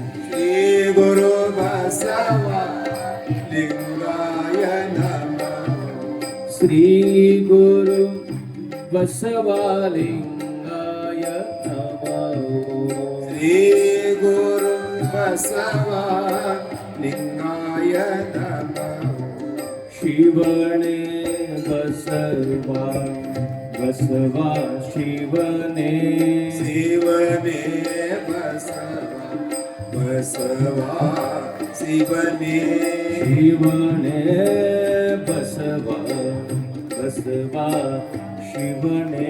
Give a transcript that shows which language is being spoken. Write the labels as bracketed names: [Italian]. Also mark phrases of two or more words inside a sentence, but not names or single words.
[Sanskrit] श्री गुरु बसवलिंगाय नमः। श्री गुरु बसवलिंगाय नमः। श्री गुरु बसवलिंगाय नमः। [Kannada] ಶಿವನೇ ಬಸವಾ ಬಸವಾ ಶಿವನೇ ಶಿವನೇ ಬಸವಾ ಬಸವಾ ಶಿವನೇ ಶಿವನೇ ಬಸವಾ ಬಸವಾ ಶಿವನೇ